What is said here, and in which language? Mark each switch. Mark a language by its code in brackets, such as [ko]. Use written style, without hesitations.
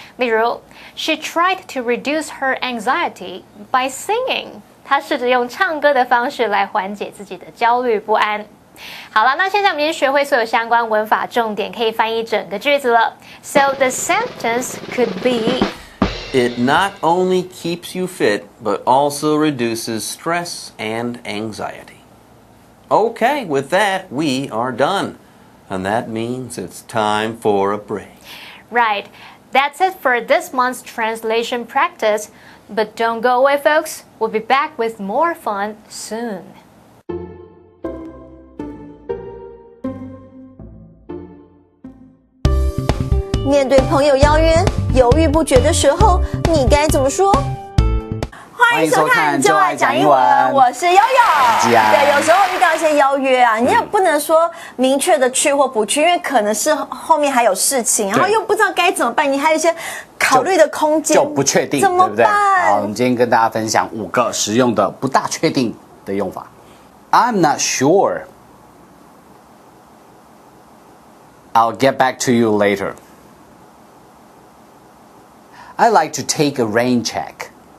[en] 例如 ，She tried to reduce her anxiety by singing。 [zh] 她试着用唱歌的方式来缓解自己的焦虑不安。好了，那现在我们已经学会所有相关文法重点，可以翻译整个句子了。 [en] So the sentence could be, It not only keeps you fit, but also reduces stress and anxiety. Okay, with that, we are done. And that means it's time for a break. Right. That's it for this month's translation practice. But don't go away, folks. We'll be back with more fun soon. [zh] 面对朋友邀约，犹豫不决的时候，你该怎么说？欢迎收看《就爱讲英文》，我是悠悠。对，有时候遇到一些邀约啊，你也不能说明确的去或不去，因为可能是后面还有事情，然后又不知道该怎么办，你还有一些考虑的空间，就不确定，怎么对不对？办？好，我们今天跟大家分享5个实用的不大确定的用法。 [en] I'm not sure. I'll get back to you later. I like to take a rain check.